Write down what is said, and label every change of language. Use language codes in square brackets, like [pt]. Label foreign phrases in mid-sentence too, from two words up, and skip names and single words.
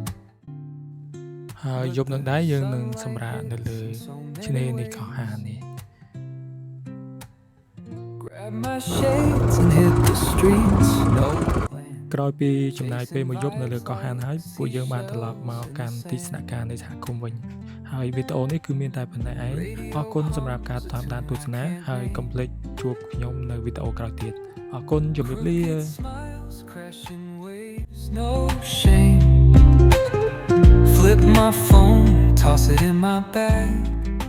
[km] ហើយយប់នឹងដែរយើងនឹងសម្រាកនៅលើឆ្នេរនេះកោះហាននេះ [en] Grab my shades and hit the streets. No plan. [km] ក្រោយពីចំណាយពេលមួយយប់នៅលើកោះហានហើយពួកយើងបានត្រឡប់មកកាន់ទីស្នាក់ការនៃសហគមន៍វិញហើយវីដេអូនេះគឺមានតែប៉ុណ្ណេះឯងអរគុណសម្រាប់ការតាមដានទស្សនាហើយកុំភ្លេចជួបខ្ញុំនៅវីដេអូក្រោយទៀតអរគុណជម្រាបលា [en] Smiles, crashing waves, no shame. Flip my phone, toss it in my bag.